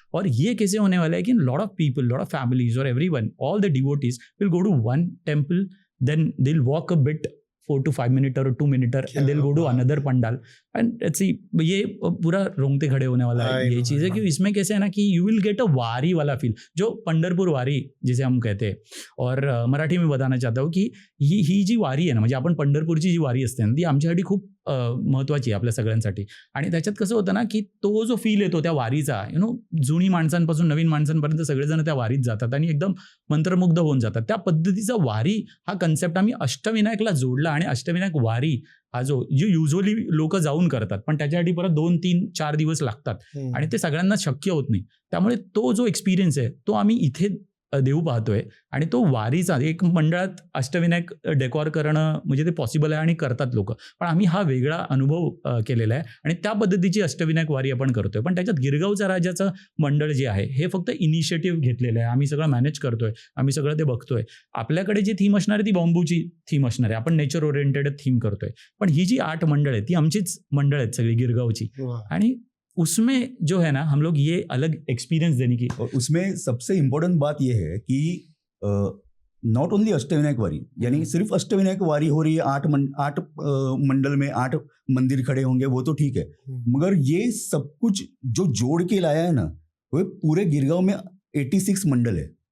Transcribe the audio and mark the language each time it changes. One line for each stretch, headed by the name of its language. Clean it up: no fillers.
Hindi: और ये कैसे होने वाला है कि
English: lot of people, lot of families और everyone, all the devotees will go to one temple, then they will walk a bit 4 to 5 minutes or 2 minutes and they'll go to another pandal and let's see,
Hindi: ये पूरा रोंगटे खड़े होने वाला है ये चीज़ है कि इसमें कैसे है ना कि
English: you will get a
Hindi: वारी वाला फील, जो पंढरपूर वारी जिसे हम कहते हैं। और मराठी में बताना चाहता हूँ की
Marathi: ही जी वारी आहे ना, म्हणजे आपण पंढरपूरची जी वारी असते ना ती आमच्यासाठी खूप महत्त्वाची आहे आपल्या सगळ्यांसाठी। आणि त्याच्यात कसं होतं ना की तो जो फील येतो त्या वारीचा, जुनी माणसांपासून नवीन माणसांपर्यंत सगळेजण त्या वारीत जातात आणि एकदम मंत्रमुग्ध होऊन जातात। त्या पद्धतीचा वारी हा कन्सेप्ट आम्ही अष्टविनायकला जोडला आणि अष्टविनायक वारी हा जो युजली लोक जाऊन करतात पण त्याच्यासाठी परत 2, 3, 4 दिवस लागतात आणि ते सगळ्यांना शक्य होत नाही। त्यामुळे तो जो एक्सपिरियन्स आहे तो आम्ही इथे देऊ पाहतोय आणि तो वारीचा एक मंडळात अष्टविनायक डेकॉर करणं म्हणजे ते पॉसिबल आहे आणि करतात लोक, पण आम्ही हा वेगळा अनुभव केलेला आहे आणि त्या पद्धतीची अष्टविनायक वारी आपण करतोय। पण त्याच्यात गिरगावच्या राजाचं मंडळ जे आहे हे फक्त इनिशिएटिव्ह घेतलेलं आहे, आम्ही सगळं मॅनेज करतोय, आम्ही सगळं ते बघतोय। आपल्याकडे जी थीम असणार आहे ती बांबूची थीम असणार आहे, आपण नेचर ओरिएंटेड थीम करतोय। पण ही जी 8 मंडळ आहेत ती आमचीच मंडळ आहेत सगळी गिरगावची, आणि
Hindi: उसमें जो है ना हम लोग ये अलग एक्सपीरियंस देने की। और उसमें सबसे इम्पोर्टेंट बात ये है कि
English: not only Ashtavinayak वारी,
Hindi: यानी सिर्फ अष्टविनायक वारी हो रही है, 8 मंडल में 8 मंदिर खड़े होंगे वो तो ठीक है, मगर ये सब कुछ जो जोड़ के लाया है ना वो पूरे गिरगांव में 86 मंडल है।